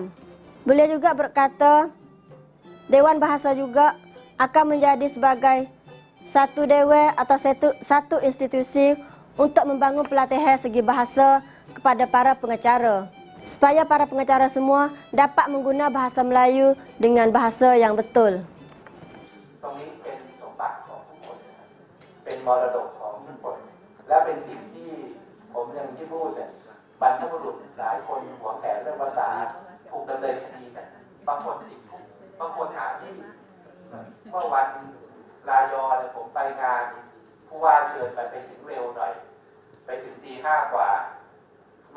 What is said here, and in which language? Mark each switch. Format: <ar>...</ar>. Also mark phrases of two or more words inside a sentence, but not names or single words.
<ms>Beliau juga berkata, Dewan Bahasa juga akan menjadi sebagai satu dewan atau satu institusi untuk membangun pelatihan segi bahasa kepada para pengacara, supaya para pengacara semua dapat menggunakan bahasa Melayu dengan bahasa yang betul.</ms> <th>ตรงนี้เป็นสมบัติของทุกคนเป็นมรดกของทุกคนและเป็นสิ่งที่ผมอย่างที่พูดเนี่ยบรรพบุรุษหลายคนหวงแห นเรื่องภาษาถูกดำเนินคดีกันบางคนติดคุกบางคนหาที่เมื่อวันลายอเนี่ยผมไปงานผู้ว่าเชิญไปถึงเร็วหน่อยไปถึงตี 5 กว่าไม่</th>